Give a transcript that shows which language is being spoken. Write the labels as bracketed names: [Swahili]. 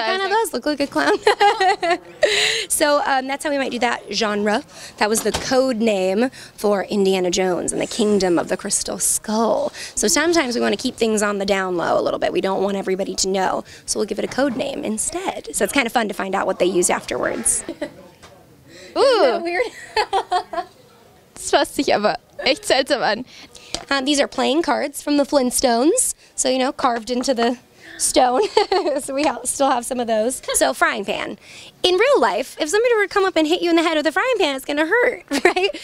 [English] kind of does look like a clown. So that's how we might do that genre. That was the code name for Indiana Jones and the Kingdom of the Crystal Skull. So sometimes we want to keep things on the down low a little bit. We don't want everybody to know, so we'll give it a code name instead. So it's kind of fun to find out what they use afterwards. Ooh, Weird. [German] das fasst sich aber echt seltsam an. [English] These are playing cards from the Flintstones, so you know, carved into the stone. So we still have some of those. So frying pan. In real life, if somebody were to come up and hit you in the head with a frying pan, it's going to hurt, right?